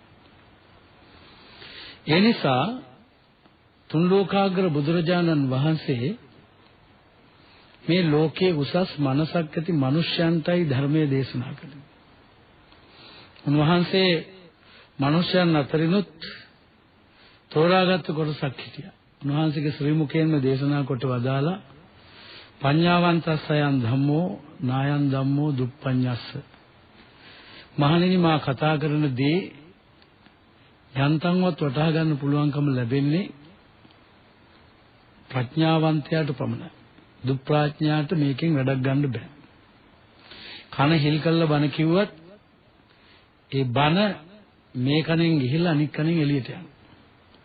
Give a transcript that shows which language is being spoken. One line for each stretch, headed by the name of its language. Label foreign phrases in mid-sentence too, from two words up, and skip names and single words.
Sinhala: ඒ නිසා තුන් ලෝකාග්‍ර බුදුරජාණන් වහන්සේ මේ ලෝකයේ උසස් මනසක් ඇති මිනිසයන්ටයි ධර්මයේ දේශනා කළේ. උන්වහන්සේ මිනිසයන් අතරිනුත් තෝරාගත් කොටසක් හිටියා. උන්වහන්සේගේ ශ්‍රී මුඛයෙන්ම දේශනා කොට වදාලා
Pali: පඤ්ඤාවන්තස්සයන් ධම්මෝ නායන් ධම්මෝ දුප්පඤ්ඤස්ස.
Sinhala: මහණෙනි මා කතා කරන දේ යන්තම්වත් වටහා ගන්න පුළුවන්කම ලැබෙන්නේ ප්‍රඥාවන්තයාට පමණයි. දුප්ප්‍රඥාට මේකෙන් වැඩක් ගන්න බෑ. කන හිල් කළා බණ කිව්වත් ඒ බණ මේ කනෙන් ගිහිල්ලා අනිත් කනෙන් එළියට යනවා.